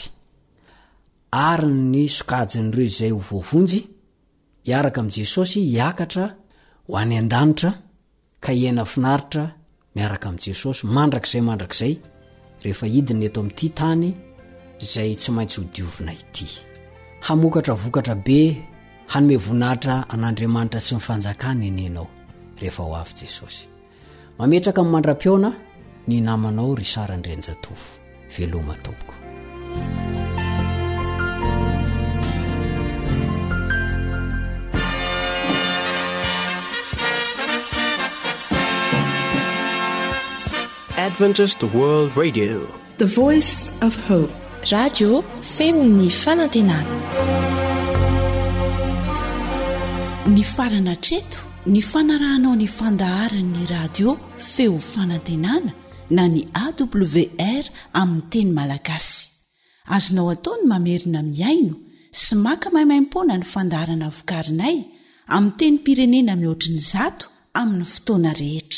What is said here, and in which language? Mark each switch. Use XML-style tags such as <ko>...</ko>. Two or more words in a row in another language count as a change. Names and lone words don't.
<mg>Ary ny sokajin'ireo izay ho voavonjy, hiaraka amin'i Jesosy hiakatra ho any an-danitra ka hiaina finaritra miaraka amin'i Jesosy mandrakizay rehefa hidiny eto amin'ity tany izay tsy maintsy ho diovina ity. Hamokatra vokatra be, hanome voninahitra an'Andriamanitra sy ny fanjakana enenao rehefa ho avy Jesosy. Mametraka amin'ny mandram-piona ny namanao Risara Andrenjatovo. Veloma tompoko.</mg> <en>Adventist World Radio, the voice of hope.</en> <mg>Radio Femon'ny Fanantenana. Ny farana treto, ny fanarahanao ny fandaharan'ny radio Feo Fanantenana na ny AWR amin'ny teny malagasy. Azonao ataony mamerina miaino sy maka maimaim-pona ny fandaharana vokarinay amin'ny teny pirenena mihoatriny 100 amin'ny fotoana rehetra.</mg>